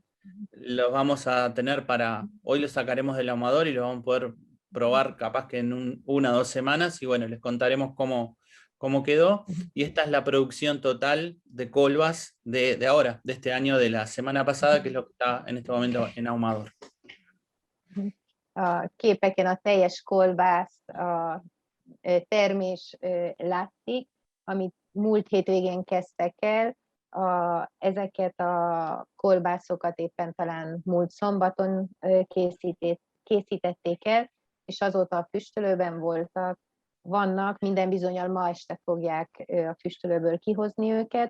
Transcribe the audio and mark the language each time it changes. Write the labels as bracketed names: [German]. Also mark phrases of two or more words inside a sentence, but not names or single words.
[Spanish] Los vamos a tener hoy los sacaremos del ahumador y los vamos a poder probar capaz que en 1 o 2 semanas, y bueno, les contaremos cómo quedó. Y esta es la producción total de colbas de ahora, de este año, de la semana pasada, que es lo que está en este momento en ahumador. [Hungarian] A képeken a teljes kolbász termés látszik, amit múlt hétvégén kezdtek el. Ezeket a kolbászokat éppen talán múlt szombaton készítették el, és azóta a füstölőben vannak, minden bizonnyal ma este fogják a füstölőből kihozni őket.